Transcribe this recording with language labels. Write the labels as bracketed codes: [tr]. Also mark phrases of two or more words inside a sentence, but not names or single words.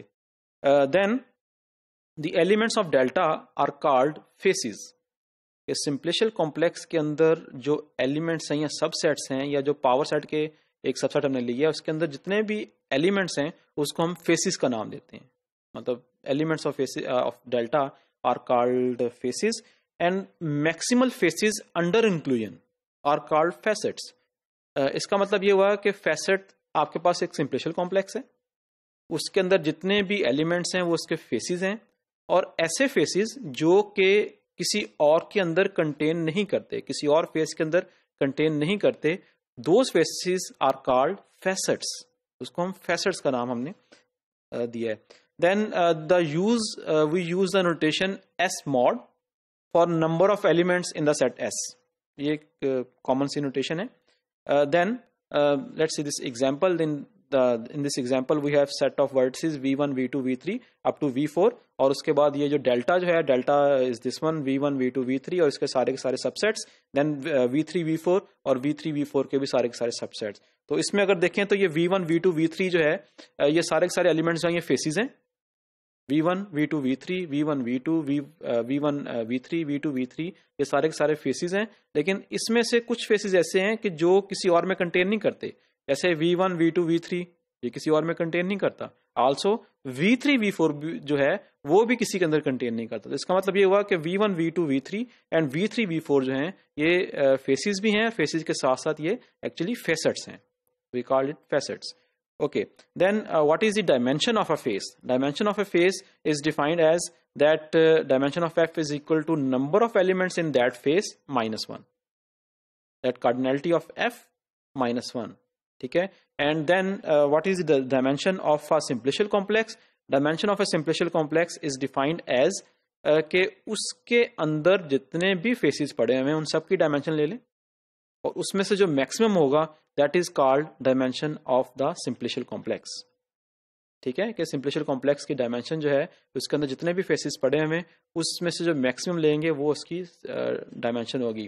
[en] then the elements of Delta are called faces. simplicial complex [hi] के अंदर जो एलिमेंट्स हैं या सबसेट्स हैं या जो [en] power set [hi] के एक सबसेट हमने लिया उसके अंदर जितने भी एलिमेंट्स हैं उसको हम फेसिस का नाम देते हैं। [en] मतलब elements of Delta are called faces and maximal faces under inclusion are called facets. [hi] इसका मतलब ये हुआ कि फैसेट आपके पास एक [en] simplicial complex [hi] है, उसके अंदर जितने भी एलिमेंट्स हैं वो उसके फेसिस हैं, और ऐसे फेसिस जो कि किसी और के अंदर कंटेन नहीं करते, किसी और फेस के अंदर कंटेन नहीं करते, [en] those faces are called facets. [hi] उसको हम फैसेट्स का नाम हमने दिया है। [en] then we use the notation S mod for number of elements in the set S. [hi] ये एक कॉमन सी नोटेशन है। [en] then let's see this example. In this example we have set of vertices v1 v2 v3 up to v4, [hi] और उसके बाद ये जो डेल्टा जो है, [en] Delta is this one [hi] v1 v2 v3 और इसके सारे के सारे सबसेट्स, देन v3 v4 और v3 v4 के भी सारे के सारे सबसेट्स। तो इसमें अगर देखें तो ये v1 v2 v3 जो है ये सारे के सारे एलिमेंट्स जो हैं ये फेसिस हैं। v1 v2 v3 v1 v2 v1 v3 v2 v3 ये सारे के सारे फेसिस हैं। लेकिन इसमें से कुछ फेसिस ऐसे हैं कि जो किसी और में कंटेन नहीं करते, जैसे v1 v2 v3 ये किसी और में कंटेन नहीं करता। आल्सो v3 v4 जो है वो भी किसी के अंदर कंटेन नहीं करता। तो इसका मतलब ये हुआ कि v1 v2 v3 एंड v3 v4 जो हैं ये फेसिस भी हैं, फेसिस के साथ साथ ये [en] actually facets [hi] हैं। [en] we call it facets. Okay, then what is the dimension of a face? Dimension of a face is defined as that dimension of f is equal to number of elements in that face minus 1. That cardinality of f minus 1. [hi] ठीक है? [en] And then what is the dimension of a simplicial complex? Dimension of a simplicial complex is defined as [hi] कि उसके अंदर जितने भी फेसेस पड़े हुए हैं उन सब की डायमेंशन ले लें, और उसमें से जो मैक्सिमम होगा [en] that is called dimension of the simplicial complex. [hi] ठीक है, कि [en] simplicial complex [hi] की डायमेंशन जो है उसके अंदर जितने भी फेसेस पड़े हुए उसमें से जो मैक्सिमम लेंगे वो उसकी डायमेंशन होगी।